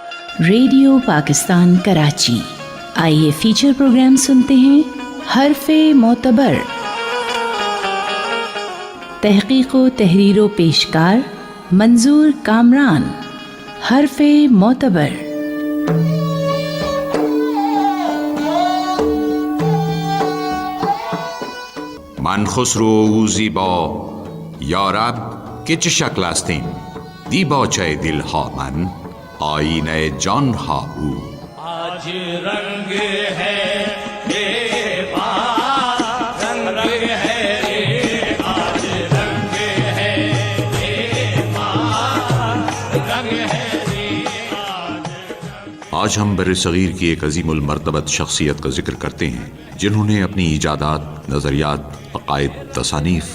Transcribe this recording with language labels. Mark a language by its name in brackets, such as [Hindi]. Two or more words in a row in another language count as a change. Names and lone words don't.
[Urdu] ریڈیو پاکستان کراچی۔ آئیے فیچر پروگرام سنتے ہیں حرف معتبر۔ تحقیق و تحریر و پیشکار منظور کامران۔ حرف معتبر۔ [Persian] من خسرو زیبا یارب که چه شکل استیم، دیباچه دلها من آینه جانها او. [Urdu] آج رنگ ہے یہ بات، رنگ ہے آج رنگ ہے یہ بات، رنگ ہے آج ہم بر صغیر کی ایک عظیم المرتبت شخصیت کا ذکر کرتے ہیں جنہوں نے اپنی ایجادات، نظریات، عقائد، تصانیف،